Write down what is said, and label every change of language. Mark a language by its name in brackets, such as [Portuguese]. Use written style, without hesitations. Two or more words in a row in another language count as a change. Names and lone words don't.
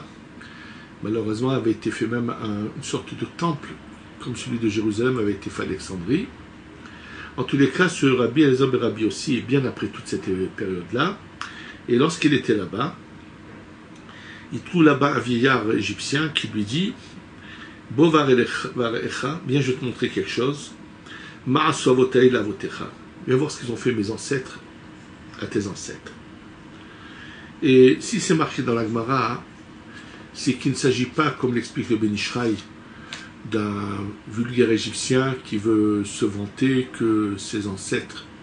[French] Malheureusement, avait été fait même une sorte de temple, comme celui de Jérusalem avait été fait à Alexandrie. En tous les cas, ce Rabbi Eliezer ben Rabbi Yossi est bien après toute cette période-là. Et lorsqu'il était là-bas, il trouve là-bas un vieillard égyptien qui lui dit « [Hebrew] בוא וראה, [French] viens, je vais te montrer quelque chose. [Hebrew] מה עשו אבותי לאבותיך. [French] Viens voir ce qu'ils ont fait mes ancêtres à tes ancêtres. » Et si c'est marqué dans la Gemara, c'est qu'il ne s'agit pas, comme l'explique le Ben Ishraï, d'un vulgaire égyptien qui veut se vanter que ses ancêtres